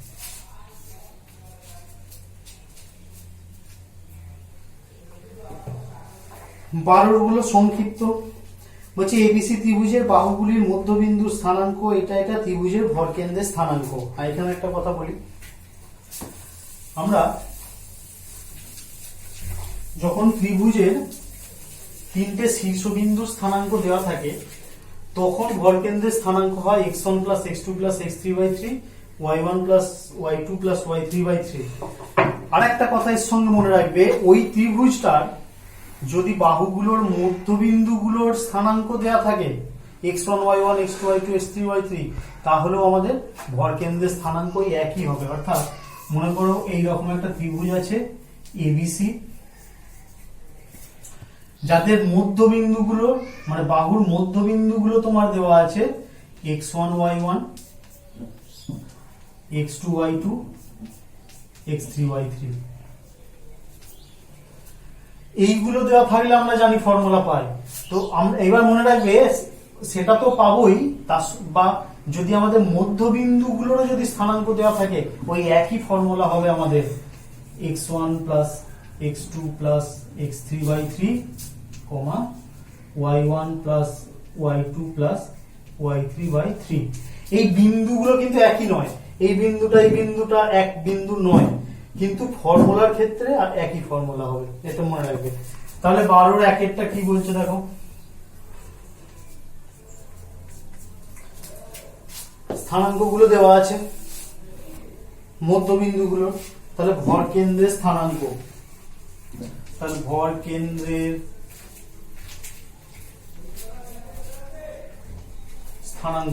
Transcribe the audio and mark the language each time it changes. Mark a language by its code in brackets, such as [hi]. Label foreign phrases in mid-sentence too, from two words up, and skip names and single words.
[bn] বারোর গুলো সংক্ষিপ্ত বলছে এবিসি ত্রিভুজের বাহুগুলির মধ্যবিন্দুর স্থানাঙ্ক এটা এটা ত্রিভুজের ভরকেন্দ্রের স্থানাঙ্ক। আর এখানে একটা কথা বলি, আমরা যখন ত্রিভুজের তিনটে শীর্ষবিন্দুর স্থানাঙ্ক দেওয়া থাকে তখন ভরকেন্দ্রের স্থানাঙ্ক হয় [en] x1 plus x2 plus x3 by 3, y1 plus y2 plus y3 by 3। [bn] আর একটা কথা এর সঙ্গে মনে রাখবে, ওই ত্রিভুজটার যদি বাহুগুলোর মধ্যবিন্দুগুলোর স্থানাঙ্ক দেয়া থাকে x1 y1 x2 y2 x3 y3, তাহলেও আমাদের ভরকেন্দ্রের স্থানাঙ্ক একই হবে। অর্থাৎ মনে করো এইরকম একটা ত্রিভুজ আছে এবিসি, যাদের মধ্যবিন্দুগুলো মানে বাহুর মধ্যবিন্দুগুলো তোমার দেওয়া আছে x1 y1 x2 y2 x3 y3। এইগুলো দেওয়া থাকলে আমরা জানি ফর্মুলা পাই। তো এবার মনে রাখবে সেটা তো পাবোই, বা যদি আমাদের মধ্যবিন্দুগুলোরও যদি স্থানাঙ্ক দেওয়া থাকে ওই একই ফর্মুলা হবে আমাদের [en] x1 plus x2 plus x3 by 3, y1 plus y2 plus y3 by 3। [bn] এই বিন্দুগুলো কিন্তু একই নয়, এই বিন্দুটা এক বিন্দু নয়, কিন্তু ফর্মুলার ক্ষেত্রে আর একই ফর্মুলা হবে, এটা মনে রাখবে। তাহলে 12 এর একেরটা কি বলছে দেখো, স্থানাঙ্কগুলো দেওয়া আছে মধ্যবিন্দুগুলো, তাহলে ভরকেন্দ্রের স্থানাঙ্ক, তাহলে ভরকেন্দ্রের স্থানাঙ্ক।